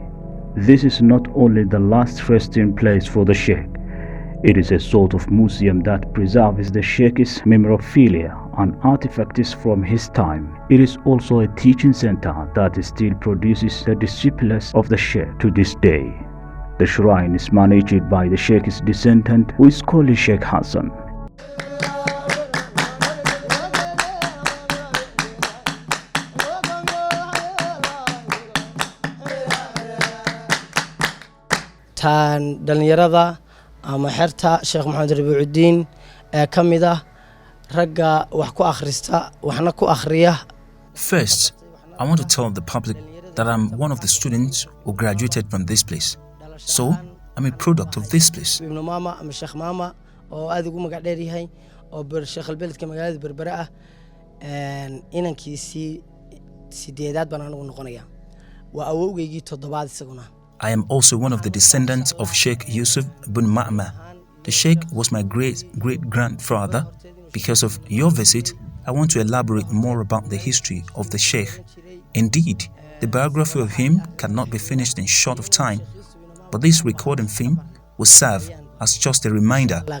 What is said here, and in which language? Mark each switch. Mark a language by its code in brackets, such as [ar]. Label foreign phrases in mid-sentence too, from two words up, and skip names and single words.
[en] This is not only the last resting place for the Sheikh, it is a sort of museum that preserves the Sheikh's memorabilia and artifacts from his time. It is also a teaching center that still produces the disciples of the Sheikh to this day. The shrine is managed by the Sheikh's descendant, who is called Sheikh Hassan. [so] Tan dhalinyarada ama xerta Sheikh Maxamed Rabiuddin ee kamida ragga wax ku akhrista waxna ku akhriya. [en] First, I want to tell the public that I'm one of the students who graduated from this place. So, I'm a product of this place. [so] Ibn Mama ama Sheikh Mama oo aad ugu magac dheer yahay oo Sheikh al-Beledka magaalada Berbera ah inankiisii sideedaad baan anigu noqonaya. Waa awowgeygii toddobaad isaguna. [en] I am also one of the descendants of Sheikh Yusuf ibn Ma'ma. The Sheikh was my great-great-grandfather. Because of your visit, I want to elaborate more about the history of the Sheikh. Indeed, the biography of him cannot be finished in short of time, but this recording film will serve as just a reminder.